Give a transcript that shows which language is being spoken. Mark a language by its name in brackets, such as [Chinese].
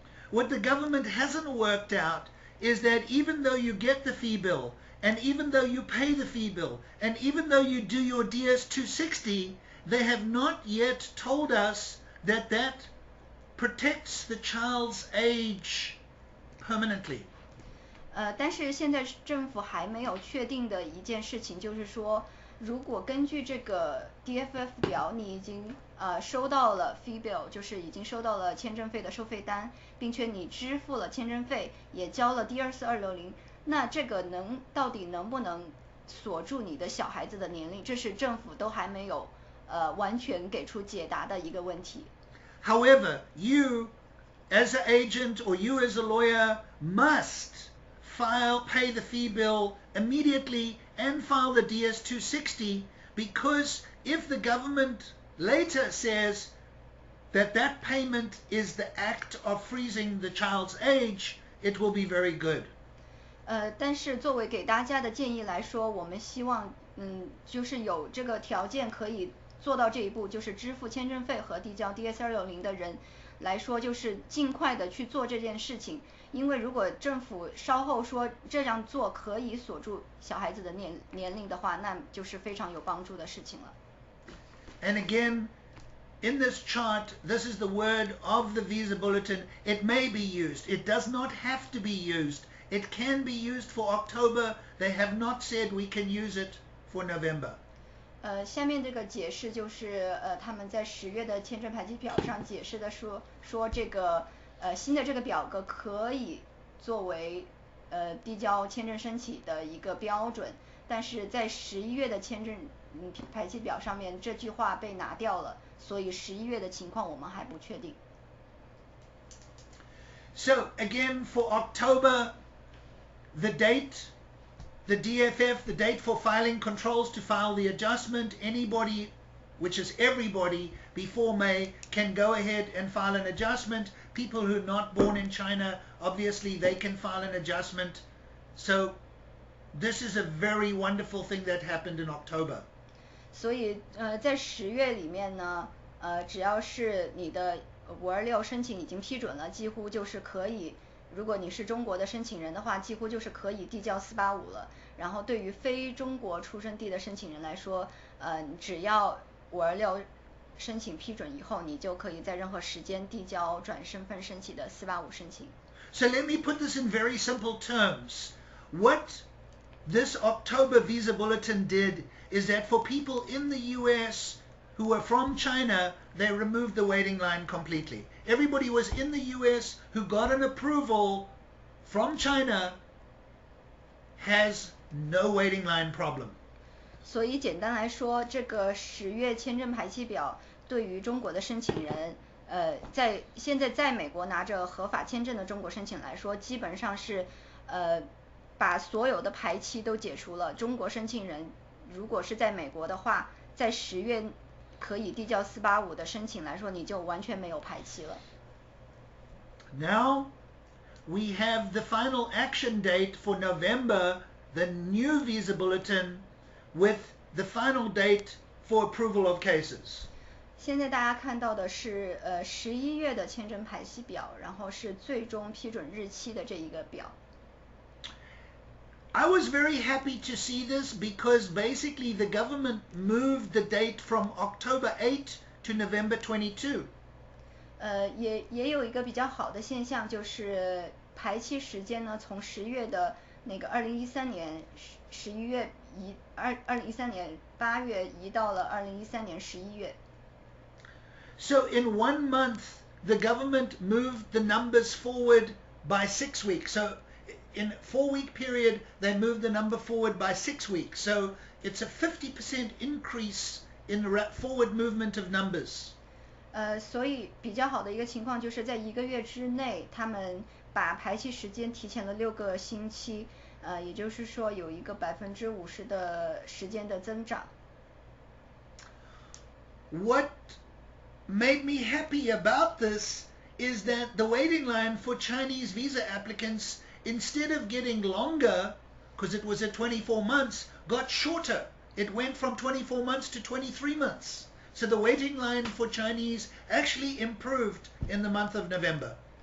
[English] What the government hasn't worked out is that even though you get the fee bill, and even though you pay the fee bill, and even though you do your DS-260, they have not yet told us that that protects the child's age permanently. [Chinese] 但是现在政府还没有确定的一件事情，就是说，如果根据这个 DFF 表，你已经收到了 fee bill， 就是已经收到了签证费的收费单，并且你支付了签证费，也交了 DS-260，那这个到底能不能锁住你的小孩子的年龄，这是政府都还没有完全给出解答的一个问题。 [English] However, you as an agent or you as a lawyer must pay the fee bill immediately and file the DS-260, because if the government later says that that payment is the act of freezing the child's age, it will be very good. [Chinese] 但是作为给大家的建议来说，我们希望就是有这个条件可以做到这一步，就是支付签证费和递交 DS-260的人来说，就是尽快的去做这件事情。因为如果政府稍后说这样做可以锁住小孩子的年龄的话，那就是非常有帮助的事情了。 [English] And again, in this chart, this is the word of the visa bulletin. It may be used. It does not have to be used. It can be used for October. They have not said we can use it for November. [Chinese] 下面这个解释就是他们在10月的签证排期表上解释的说这个新的这个表格可以作为递交签证申请的一个标准，但是在11月的签证排期表上面这句话被拿掉了，所以11月的情况我们还不确定。 [English] So again, for October, the date, the DFF, the date for filing controls to file the adjustment, anybody, which is everybody, before May can go ahead and file an adjustment. People who are not born in China, obviously they can file an adjustment. So this is a very wonderful thing that happened in October. [Chinese] 所以在10月里面呢，只要是你的526申请已经批准了，几乎就是可以，如果你是中国的申请人的话，几乎就是可以递交485了。然后对于非中国出生地的申请人来说，只要526申请批准以后，你就可以在任何时间递交转身份申请的485申请。 [English] So let me put this in very simple terms. What this October visa bulletin did is that for people in the US who were from China, they removed the waiting line completely. Everybody was in the US who got an approval from China has no waiting line problem. [Chinese] 所以简单来说，这个10月签证排期表对于中国的申请人，现在在美国拿着合法签证的中国申请来说，基本上是把所有的排期都解除了。中国申请人如果是在美国的话，在10月可以递交485的申请来说，你就完全没有排期了。 [English] Now we have the final action date for November, the new visa bulletin, with the final date for approval of cases. [Chinese] 现在大家看到的是11月的签证排期表，然后是最终批准日期的这一个表。 [English] I was very happy to see this because basically the government moved the date from October 8 to November 22. [Chinese] 也有一个比较好的现象，就是排期时间呢，从10月的那个2013年11月2013年8月移到了2013年11月。 [English] So in 1 month, the government moved the numbers forward by 6 weeks. So in a 4-week period, they moved the number forward by 6 weeks. So it's a 50% increase in the forward movement of numbers. [Chinese] 所以比较好的一个情况就是在1个月之内，他们把排期时间提前了6个星期，也就是说有一个50%的时间的增长。 [English] What made me happy about this is that the waiting line for Chinese visa applicants, instead of getting longer, because it was at 24 months, got shorter. It went from 24 months to 23 months. So the waiting line for Chinese actually improved in the month of November.